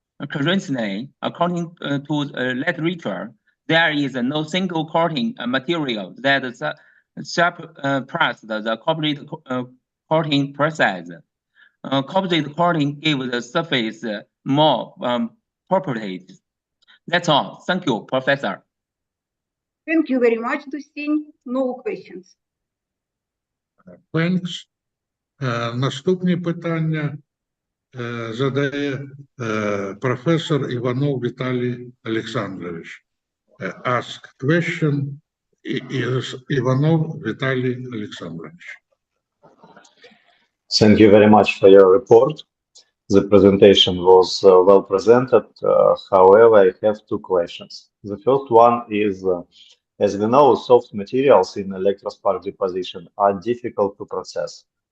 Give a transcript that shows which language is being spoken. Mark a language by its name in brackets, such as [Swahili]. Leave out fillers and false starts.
[English] Currently, according to literature, there is no single coating material that surpass the corporate coating process. Composite coating gives the surface more properties. That's all. Thank you, Professor. Thank you very much, Ду Сінь. No questions. Thanks. [Ukrainian] Наступні питання задає професор Іванов Віталій Олександрович. [English] Ask question is Іванов Віталій Олександрович. Thank you very much for your report. The presentation was well presented. However, I have two questions. The first one is, as we know, soft materials in electrospark deposition are difficult to process.